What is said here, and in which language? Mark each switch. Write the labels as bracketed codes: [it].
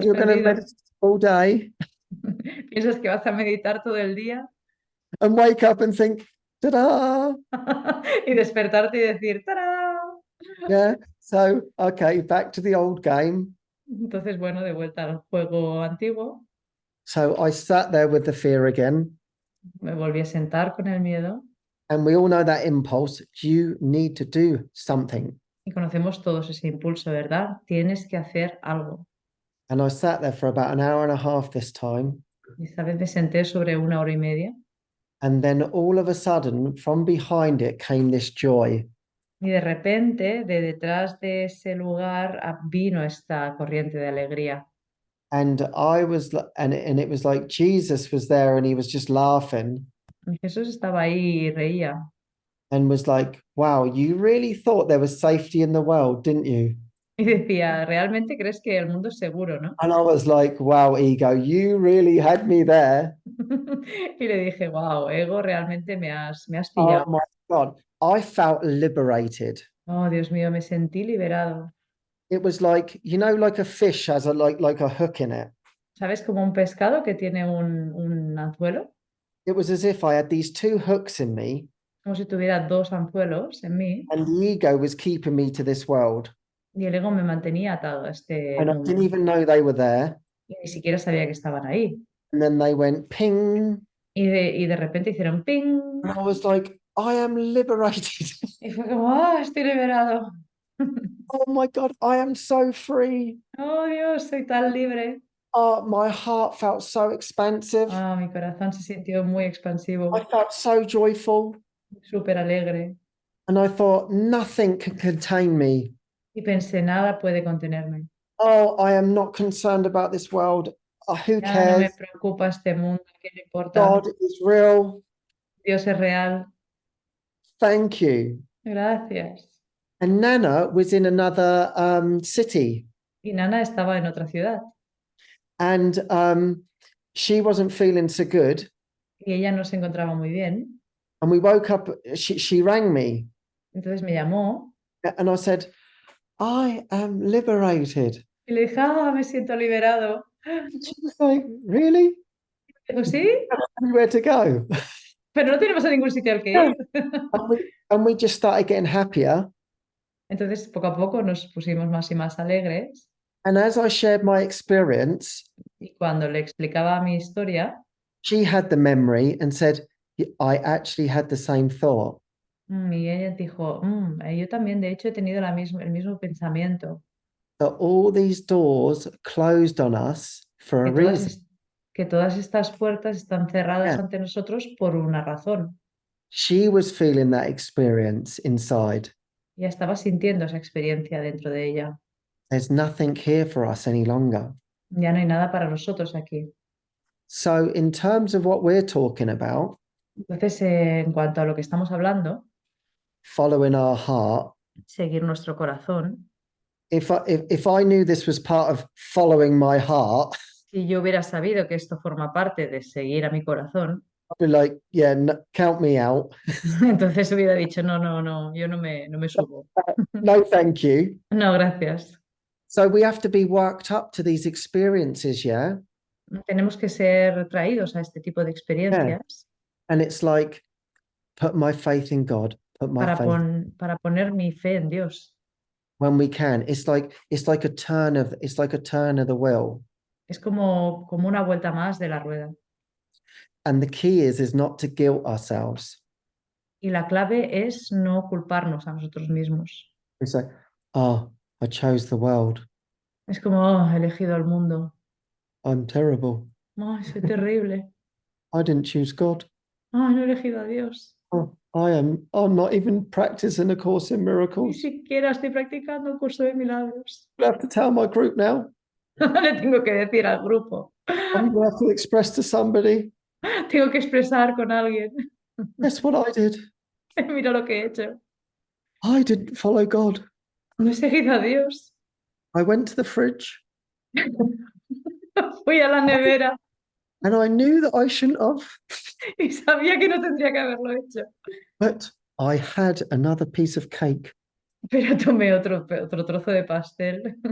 [es] Estás [en] you're going to [es] perdido. [en] meditate all day [es] ¿Piensas que vas a meditar todo el día? [en] and wake up and think, ta-da! [es] Y despertarte y decir, ¡tarán! [en] Yeah. So, okay, back to the old game. [es] Entonces, bueno, de vuelta al juego antiguo, [en] So I sat there with the fear again. [es] me volví a sentar con el miedo [en] And we all know that impulse. You need to do something. [es] y conocemos todos ese impulso, ¿verdad? Tienes que hacer algo. [en] And I sat there for about an hour and a half this time. [es] Y esta vez me senté sobre 1 hora y media [en] And then all of a sudden, from behind it came this joy. [es] y de repente, de detrás de ese lugar, vino esta corriente de alegría. [en] And and it was like Jesus was there and he was just laughing [es] Y Jesús estaba ahí y reía. [en] and was like, wow, you really thought there was safety in the world, didn't you? [es] Y decía, ¿realmente crees que el mundo es seguro, no? [en] And I was like, wow, ego, you really had me there. [es] Y le dije, wow, ego, realmente me has [en] Oh [es] pillado. [en] my God. I felt liberated. [es] Oh, Dios mío, me sentí liberado. [en] It was like, like a fish has like a hook in it. [es] ¿Sabes? Como un pescado que tiene un anzuelo, [en] It was as if I had these two hooks in me [es] como si tuviera dos anzuelos en mí, [en] and the ego was keeping me to this world. [es] y el ego me mantenía atado a este [en] And I [es] mundo. [en] didn't even know they were there. [es] Y ni siquiera sabía que estaban ahí. [en] And then they went ping. [es] Y de repente hicieron ping. [en] And I was like, I am liberated. [es] Y fue como, ¡ah, estoy liberado! [en] Oh my God, I am so free. [es] ¡Oh, Dios, soy tan libre! [en] Oh, my heart felt so expansive. [es] Ah, mi corazón se sintió muy expansivo, [en] I felt so joyful. [es] súper alegre. [en] And I thought, nothing can contain me. [es] Y pensé, nada puede contenerme. [en] Oh, I am not concerned about this world. Who [es] Ya no me [en] cares? [es] preocupa este mundo, ¿qué le importa? [en] God is real. [es] Dios es real. [en] Thank you. [es] Gracias. [en] And Nana was in another city, [es] Y Nana estaba en otra ciudad [en] and she wasn't feeling so good. [es] y ella no se encontraba muy bien. [en] And we woke up, she rang me, [es] Entonces me llamó [en] and I said, I am liberated. [es] y le dije, ah, me siento liberado. [en] And she was like, really? [es] Digo, sí, [en] Anywhere to go? [es] pero no tenemos a ningún sitio al que ir. [en] And we just started getting happier. [es] Entonces, poco a poco nos pusimos más y más alegres. [en] And as I shared my experience, [es] Y cuando le explicaba mi historia, [en] she had the memory and said, I actually had the same thought. [es] y ella dijo, yo también, de hecho, he tenido el mismo pensamiento. [en] That all these doors closed on us for a [es] Que todas, [en] reason. [es] que todas estas puertas están cerradas [en] Yeah. [es] ante nosotros por una razón. [en] She was feeling that experience inside. [es] Ya estaba sintiendo esa experiencia dentro de ella. [en] There's nothing here for us any longer. [es] Ya no hay nada para nosotros aquí. [en] So, in terms of what we're talking about, [es] Entonces, en cuanto a lo que estamos hablando, [en] following our heart, [es] seguir nuestro corazón, [en] if I knew this was part of following my heart, [es] si yo hubiera sabido que esto forma parte de seguir a mi corazón, [en] I'd be like, yeah, count me out. [es] entonces hubiera dicho, no, yo no me subo. [en] No, thank you. [es] No, gracias. [en] So we have to be worked up to these experiences, yeah? [es] Tenemos que ser traídos a este tipo de experiencias [en] And it's like, put my faith in God, put my faith [es] para poner mi fe en Dios. [en] when we can. It's like a turn of the wheel. [es] Es como una vuelta más de la rueda. [en] And the key is not to guilt ourselves. [es] Y la clave es no culparnos a nosotros mismos. [en] It's like, oh, I chose the world. [es] Es como, oh, he elegido el mundo. [en] I'm terrible. [es] Ay, soy terrible. [en] I didn't choose God. [es] Ay, no he elegido a Dios. [en] Oh, I'm not even practicing a course in [es] Ni [en] miracles. [es] siquiera estoy practicando un curso de milagros. [en] I have to tell my group now. [es] Le tengo que decir al grupo. [en] I'm going to have to express to somebody. [es] Tengo que expresar con alguien. [en] That's what I did. [es] Mira lo que he hecho. [en] I didn't follow God. [es] No he seguido a Dios. [en] I went to the fridge. [es] Fui a la nevera. [en] And I knew that I shouldn't have, [es] Y sabía que no tendría que haberlo hecho. [en] but I had another piece of cake. [es] Pero tomé otro trozo de pastel.